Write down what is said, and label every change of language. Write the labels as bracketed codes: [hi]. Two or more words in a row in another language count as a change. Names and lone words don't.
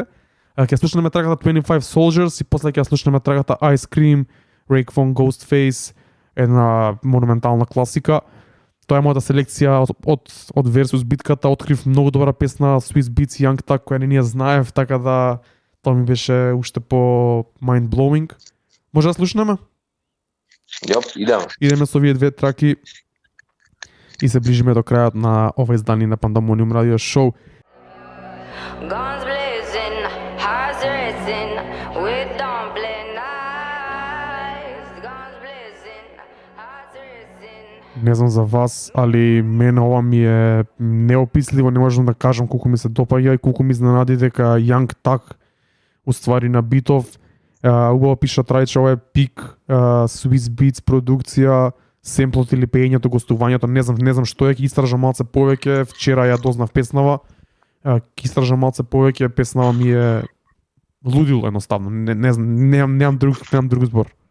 [mk] Ќе слушнеме траката 25 Soldiers и после ќе слушнеме траката Ice Cream, Raekwon, Ghostface, една монументална класика. Тоа е мојата селекција од Versus битката, открив многу добра песна Swizz Beatz и Young Thug која не ја знаев, така да тоа ми беше уште по [en] mind blowing. [mk] Може да слушнеме? Идеме. Идеме со овие две траки и се ближиме до крајот на ова издание на Pandemonium Radio Show. [en] Guns blazing, hearts racing, with dawn blazing eyes. Guns blazing, hearts racing. [mk] Не знам за вас, али мене ова ми е неописливо, не можам да кажам колку ми се допаѓа и колку ми изненади дека Young Thug уствари на битов. Убаво пиша Трајче, ова е пик Swizz Beatz продукција, семплот или пеењето, гостувањето, не знам што е, ќе истражам малце повеќе, вчера ја дознав песнава, ќе истражам малце повеќе, песнава ми е лудило едноставно, немам друг збор.